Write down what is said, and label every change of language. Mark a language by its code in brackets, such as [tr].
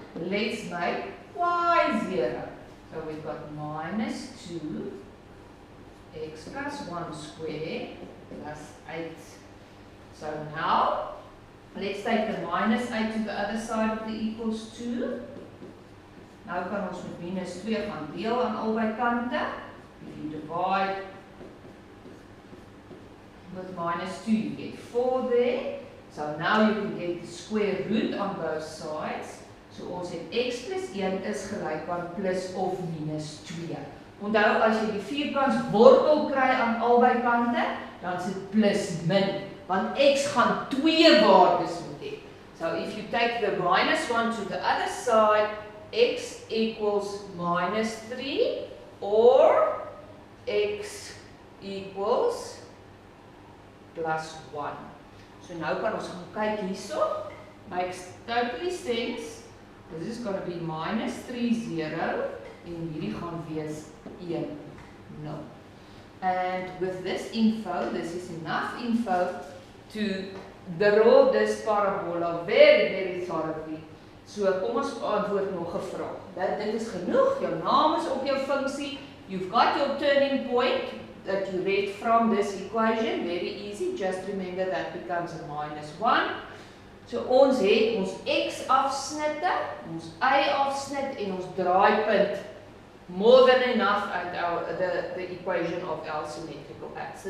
[en] Let's make y 0. So we've got minus 2 x plus 1 square plus 8. So now, let's take the minus 8 to the other side of the equals 2. [af] Nou kan ons met minus 2 gaan deel aan albei kante. [en] If you divide with minus 2, you get 4 there. So now you can get the square root on both sides. [af] So ons het x plus 1 is gelyk aan plus of minus 2. Onthou, as jy die vierkants wortel kry aan albei kante, dan is dit plus min, want x gaan 2 waardes moet hê. [en] So if you take the minus 1 to the other side, x equals minus 3, or x equals plus 1. [af] So nou kan ons gaan kyk hierso. [en] Makes totally sense. This is going to be minus 3, 0 [af] en hierdie gaan wees 1, 0. [en] And with this info, this is enough info to draw this parabola very, very thoroughly. [af] So kom ons antwoord nog 'n vraag. Dit is genoeg, jou naam is op jou funksie. [en] You've got your turning point that you read from this equation, very easy, just remember that becomes a minus 1. [af] So ons het ons x-afsnitte, ons y-afsnit en ons draaipunt [en] more than enough at the equation of our symmetrical axis.